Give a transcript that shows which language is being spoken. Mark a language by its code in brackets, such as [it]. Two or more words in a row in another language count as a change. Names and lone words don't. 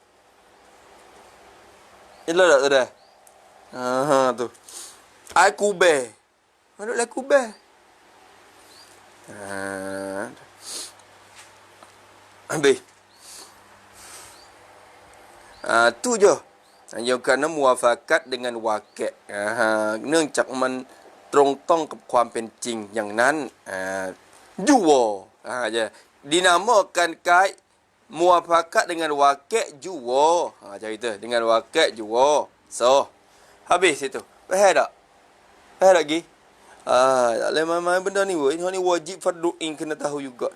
[ms] Itulah tak tu dah. Tu. Air kubeh. Mana lah kubeh? Habis. Tu je. Yang kerana muafakat dengan wakil. [th] เนื่องจากมันตรงต้องกับความเป็นจริงอย่างนั้น juwa. [ms] Dinamakan kait muafakat dengan wakil juwa. Macam itu. Dengan wakil juwa. So, habis itu. Faham tak? Faham lagi? Tak boleh main-main benda ni. Ini wajib fardu'in kena tahu juga.